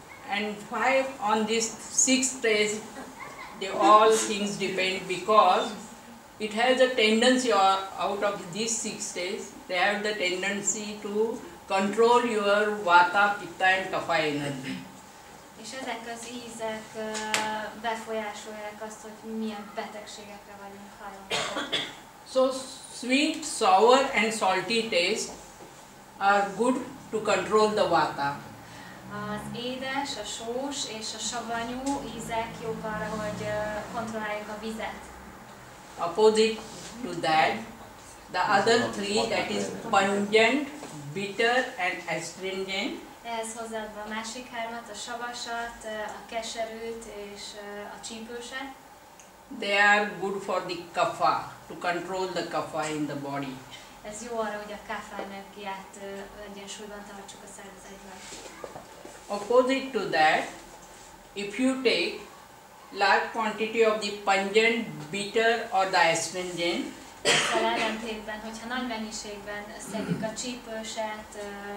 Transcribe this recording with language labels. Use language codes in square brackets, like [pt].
[en] And why on this 6 days, all things depend, because it has a tendency out of these 6 days, they have the tendency to control your vata, pitta and kapha energy. [hu] És ezek az ízek befolyásolják azt, hogy milyen betegségekre vagyunk hajlamosak. [en] So sweet, sour and salty taste are good to control the vata. [hu] Az édes, a sós és a savanyú ízek jók arra, hogy kontrolláljuk a vizet. [en] Opposite to that, the other 3, that is pungent, bitter and astringent, [hu] Ehhez hozzáadva a másik 3-at, a savasat, a keserűt és a csípőset. [en] they are good for the kapha, to control the kapha in the body. [hu] Ez jó arra, hogy a kapha energiát egyensúlyban tartsuk a szervezetben. [en] Opposite to that, if you take large quantity of the pungent, bitter or the astringent, [hu] Ezzel ellentétben, hogyha nagy mennyiségben szedjük a csípőset,